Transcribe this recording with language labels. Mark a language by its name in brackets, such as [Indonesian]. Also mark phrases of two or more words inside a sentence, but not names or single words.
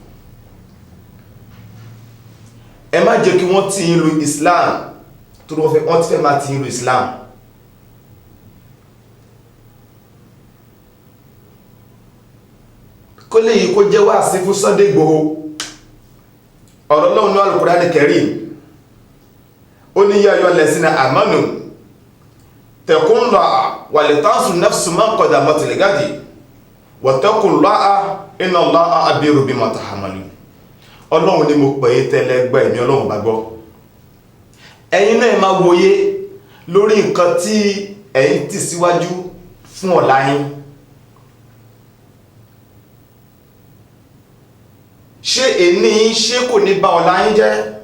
[Yoruba] Ẹ má jẹ́ kí wọ́n tì ìlú Islam tó wọ́n ti fẹ́ máa tì ìlú Islam. Kó lè yí kó jẹ́ wáàsí fún Sunday Igboho. Ọ̀rọ̀ Ọlọ́run ní [Arabic] Al-Qur'an Al-Karim [Yoruba] ó ní [Arabic] يا أيها الذين آمنوا اتقوا الله ولتنظر نفس ما قدمت لغد واتقوا الله إن الله خبير بما تعملون. [Yoruba] Ọlọ́run ni mo pè é tẹ́lẹ̀ gbọ́ ẹ̀mí Ọlọ́run bá gbọ́. Ẹ̀yin náà máa wòye lórí nǹkan tí ẹ̀yin tì síwájú fún ọ̀la yín. Ṣé èní ṣé kò ní bà ọ̀la yín jẹ́?